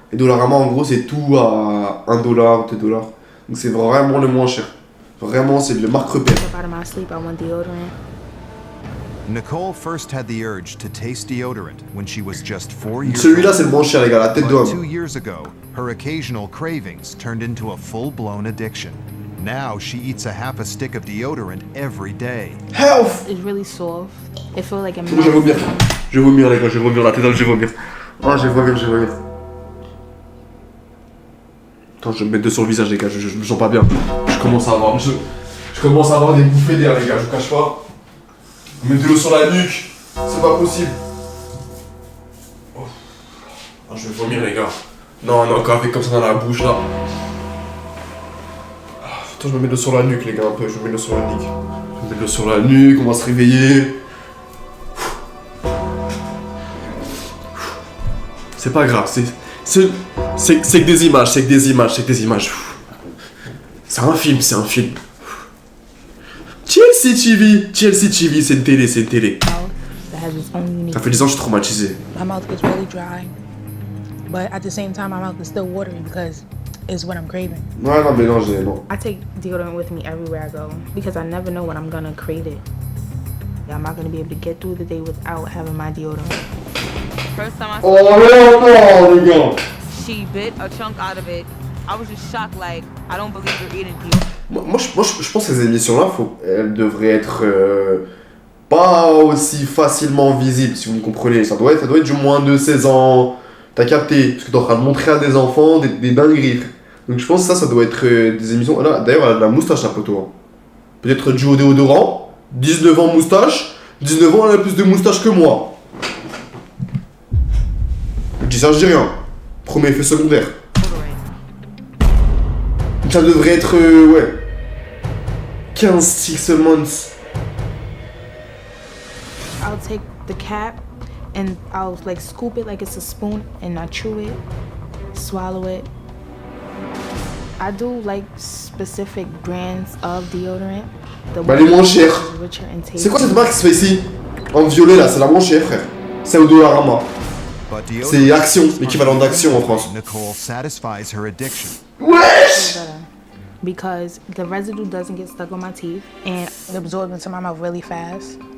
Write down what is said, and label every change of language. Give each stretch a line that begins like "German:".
French: Et Dollarama, en gros, c'est tout à $1, $2. Donc c'est vraiment le moins cher. Vraiment, c'est le marque repère.
English: Nicole first had the urge to taste deodorant when she was just 4 years old.
French: Celui-là, c'est le moins cher, les gars, la tête d'homme.
English: 2 years ago, her occasional cravings turned into a full-blown addiction. Now she eats a stick of deodorant every day. Health! It's really soft. It feels like a
French: Je vais vomir. Je vais vomir, les gars, je vais vomir la tête d'homme, je vais vomir. Oh, je vais vomir. Attends, je vais me mettre 2 sur le visage, les gars, je me sens pas bien. Je commence à avoir des bouffées d'air, les gars, je vous cache pas. Je mets de l'eau sur la nuque, c'est pas possible. Oh. Oh, je vais vomir, les gars. Non, encore avec comme ça dans la bouche, là. Attends, je me mets de l'eau sur la nuque, les gars, un peu, je me mets de l'eau sur la nuque. Je me mets de l'eau sur la nuque, on va se réveiller. C'est pas grave, c'est que des images, c'est que des images. C'est un film. TLC TV, c'est une télé. Ça fait 10 ans que je suis traumatisé.
English: My mouth gets really dry, but at the same time, my mouth is still watery because it's what I'm craving.
French: Ouais, non, mais non.
English: I take deodorant with me everywhere I go because I never know when I'm gonna crave it. I'm not gonna be able to get through the day without having my deodorant. First time I saw
French: oh, les gars.
English: She bit a chunk out of it. I was just shocked, like, I don't believe you're eating deodorant.
French: Moi, je pense que ces émissions-là, elles devraient être pas aussi facilement visibles, si vous me comprenez. Ça doit être du moins de 16 ans. T'as capté, parce que t'es en train de montrer à des enfants des dingueries. Donc je pense que ça doit être des émissions. Là, d'ailleurs, elle a de la moustache, la poteau. Hein. Peut-être dû au déodorant. 19 ans moustache. 19 ans, elle a plus de moustache que moi. Je dis ça, je dis rien. Premier effet secondaire. Ça devrait être, ouais. 15
English: 6 months. I'll take the cap and I'll like scoop it like it's a spoon and I chew it, swallow it. I do like specific brands of deodorant.
French: Bah les moins chers. C'est quoi cette marque qui se fait ici? En violet là, c'est la moins chère, frère. C'est au Dollarama. C'est Action, l'équivalent d'Action en France.
English: Nicole satisfies her addiction.
French: Wesh!
English: Because the residue doesn't get stuck on my teeth and it absorbs into my mouth really fast.